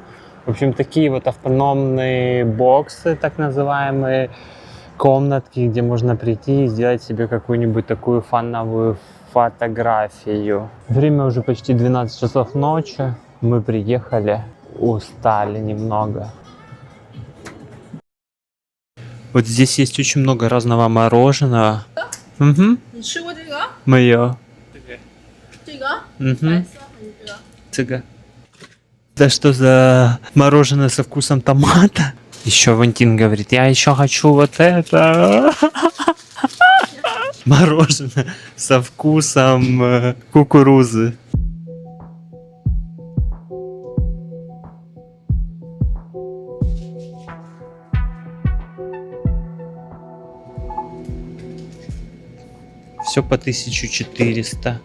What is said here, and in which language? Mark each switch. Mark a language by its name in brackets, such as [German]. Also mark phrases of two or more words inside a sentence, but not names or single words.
[Russian] В общем, такие вот автономные боксы, так называемые, комнатки, где можно прийти и сделать себе какую-нибудь такую фановую фотографию. Время уже почти 12 часов ночи. Мы приехали, устали немного. Вот здесь есть очень много разного мороженого. Угу. [Chinese] 你吃过这个？ [Russian] Мое. [Chinese] 这个？ [Russian] Угу. [Chinese] 白色还是这个？ [Russian] Цыга. Да что за мороженое со вкусом томата? Еще Вантин говорит, я еще хочу вот это. Мороженое со вкусом кукурузы. Все по 1400.